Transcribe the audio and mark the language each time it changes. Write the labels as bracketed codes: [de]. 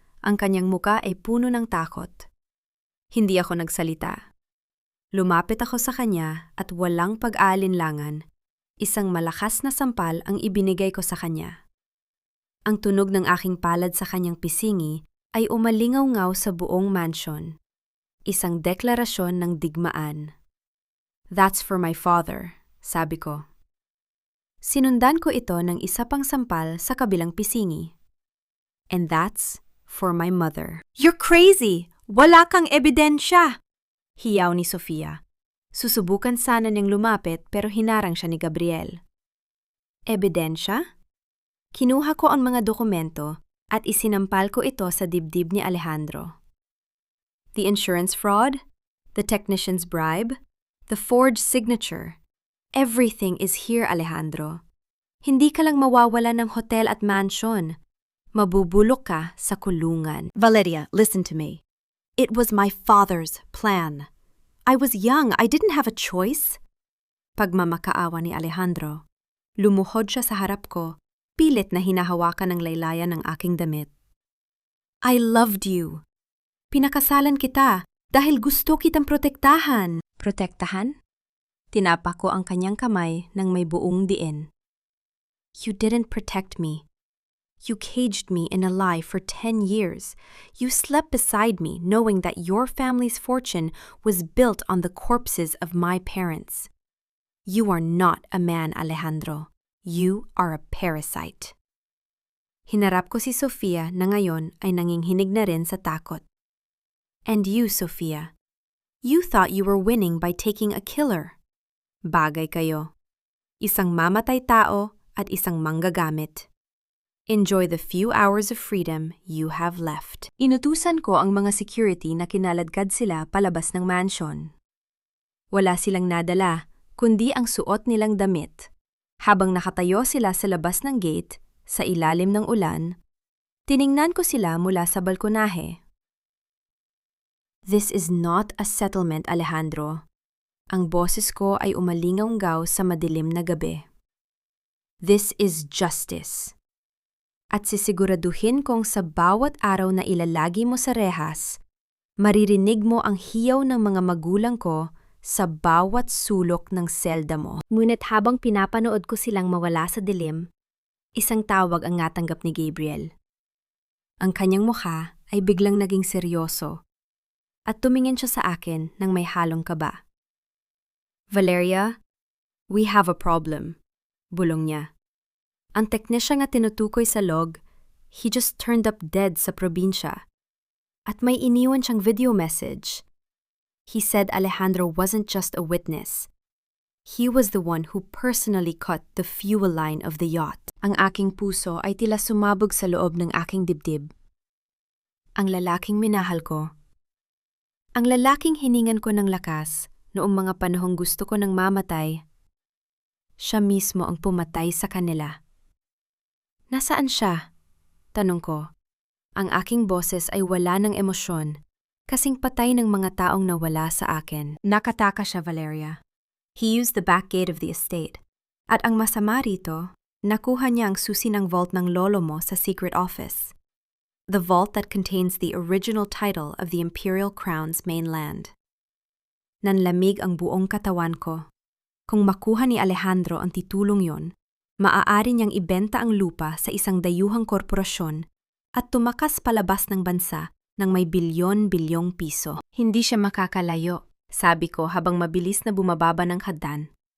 [tl] Ang kanyang muka ay puno ng takot. Hindi ako nagsalita. Lumapit ako sa kanya at walang pag-aalinlangan. Isang malakas na sampal ang ibinigay ko sa kanya. Ang tunog ng aking palad sa kanyang pisingi ay umalingaw-ngaw sa buong mansion. Isang deklarasyon ng digmaan. [en] That's for my father, [tl] sabi ko. Sinundan ko ito ng isa pang sampal sa kabilang pisingi. [en] And that's for my mother. You're crazy! [tl] Wala kang ebidensya! Hiyaw ni Sofia. Susubukan sana niyang lumapit pero hinarang siya ni Gabriel. Ebidensya? Kinuha ko ang mga dokumento at isinampal ko ito sa dibdib ni Alejandro. [en] The insurance fraud, the technician's bribe, the forged signature. Everything is here, Alejandro. [tl] Hindi ka lang mawawala ng hotel at mansion. Mabubulok ka sa kulungan. [en] Valeria, listen to me. It was my father's plan. I was young. I didn't have a choice. [tl] Pagmamakaawa ni Alejandro. Lumuhod siya sa harap ko, pilit na hinahawakan ng laylayan ng aking damit. [en] I loved you. [tl] Pinakasalan kita dahil gusto kitang protektahan. Protektahan? Tinapa ko ang kanyang kamay ng may buong diin. [en] You didn't protect me. You caged me in a lie for 10 years. You slept beside me knowing that your family's fortune was built on the corpses of my parents. You are not a man, Alejandro. You are a parasite. [tl] Hinarap ko si Sofia na ngayon ay nanginghinig na rin sa takot. [en] And you, Sofia, you thought you were winning by taking a killer. [tl] Bagay kayo. Isang mamatay tao at isang manggagamit. [en] Enjoy the few hours of freedom you have left. [tl] Inutusan ko ang mga security na kinaladkad sila palabas ng mansion. Wala silang nadala, kundi ang suot nilang damit. Habang nakatayo sila sa labas ng gate, sa ilalim ng ulan, tiningnan ko sila mula sa balkonahe. [en] This is not a settlement, Alejandro. [tl] Ang boses ko ay umalingaw-ngaw sa madilim na gabi. [en] This is justice. [tl] At sisiguraduhin kong sa bawat araw na ilalagi mo sa rehas, maririnig mo ang hiyaw ng mga magulang ko sa bawat sulok ng selda mo. Ngunit habang pinapanood ko silang mawala sa dilim, isang tawag ang natanggap ni Gabriel. Ang kanyang mukha ay biglang naging seryoso at tumingin siya sa akin ng may halong kaba. Valeria, [en] We have a problem, [tl] bulong niya. Ang teknisya nga tinutukoy sa log, [en] he just turned up dead [tl] sa probinsya. At may iniwan siyang video message. [en] He said Alejandro wasn't just a witness. He was the one who personally cut the fuel line of the yacht. [tl] Ang aking puso ay tila sumabog sa loob ng aking dibdib. Ang lalaking minahal ko. Ang lalaking hiningan ko ng lakas noong mga panahong gusto ko ng mamatay. Siya mismo ang pumatay sa kanila. Nasaan siya? Tanong ko. Ang aking boses ay wala ng emosyon, kasing patay ng mga taong nawala sa akin. Nakataka siya, Valeria. [en] He used the back gate of the estate. [tl] At ang masama rito, nakuha niya ang susi ng vault ng lolo mo sa secret office. [en] The vault that contains the original title of the Imperial Crown's mainland. [tl] Nanlamig ang buong katawan ko. Kung makuha ni Alejandro ang titulong yon, maaari niyang ibenta ang lupa sa isang dayuhang korporasyon at tumakas palabas ng bansa ng may bilyon-bilyong piso. Hindi siya makakalayo, sabi ko habang mabilis na bumababa ng hagdan.